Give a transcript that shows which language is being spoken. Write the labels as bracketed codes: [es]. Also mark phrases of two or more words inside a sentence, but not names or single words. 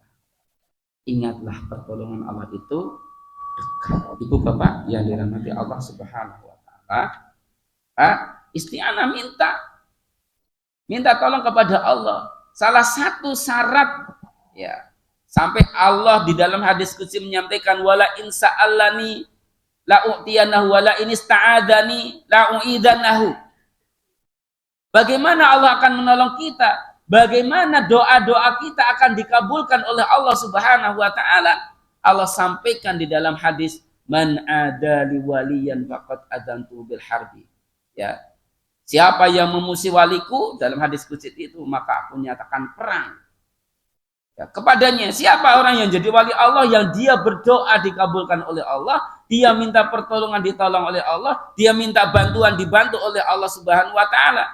[id] Ingatlah pertolongan Allah itu dekat. Ibu Bapak yang dirahmati [ar] الله سبحانه وتعالى, [id] isti'anah, minta tolong kepada Allah. Salah satu syarat, ya, sampai Allah di dalam hadis qudsi menyampaikan [ar] ولئن سألني لأعطينه ولئن استعاذني لأعيذنه. [id] Bagaimana Allah akan menolong kita? Bagaimana doa-doa kita akan dikabulkan oleh [ar] الله سبحانه وتعالى? [id] Allah sampaikan di dalam hadis, [ar] من عادى لي وليا فقد آذنته بالحرب. Ya. [id] Siapa yang memusuhi waliku dalam hadis qudsi itu, maka aku nyatakan perang. Ya, kepadanya, siapa orang yang jadi wali Allah, yang dia berdoa dikabulkan oleh Allah, dia minta pertolongan ditolong oleh Allah, dia minta bantuan dibantu oleh [ar] الله سبحانه وتعالى.